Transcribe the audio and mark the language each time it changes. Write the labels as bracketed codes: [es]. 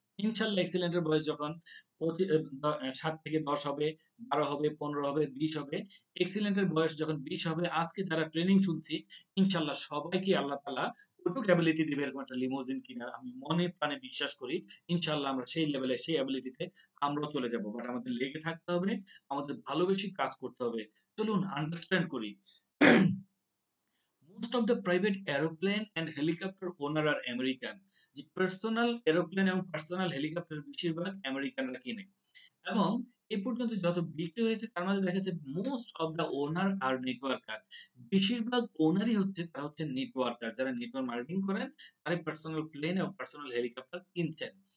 [bn] ইনশাল্লাহ এক্সিলেন্টের বয়স যখন ৭ থেকে ১০ হবে, ১২ হবে, ১৫ হবে, ২০ হবে, এক্সিলেন্টের বয়স যখন ২০ হবে, আজকে যারা ট্রেনিং শুনছি ইনশাল্লাহ সবাইকে আল্লাহ তাআলা ওইটুকু অ্যাবিলিটি দিবে এরকম একটা লিমোজিন কিনার আমি মনে প্রাণে বিশ্বাস করি। ইনশাল্লাহ আমরা সেই লেভেলে, সেই অ্যাবিলিটিতে আমরাও চলে যাব। বাট আমাদের লেগে থাকতে হবে, আমাদের ভালোবেসে কাজ করতে হবে। চলুন আন্ডারস্ট্যান্ড করি। [en] Most of the private aeroplane and helicopter owner are American। [bn] যে পার্সোনাল এরোপ্লেন এবং পার্সোনাল হেলিকপ্টার বেশিরভাগ আমেরিকানরা কিনে, এবং এ পর্যন্ত যত বিক্রি হয়েছে তার মাঝে দেখা যাচ্ছে [en] Most of the owner are networker. [bn] বেশিরভাগ ওনারই হচ্ছে, তারা হচ্ছে নেটওয়ার্কার, যারা নেটওয়ার্ক মার্কেটিং করেন, তারাই পার্সোনাল প্লেন এবং পার্সোনাল হেলিকপ্টার কিনছেন।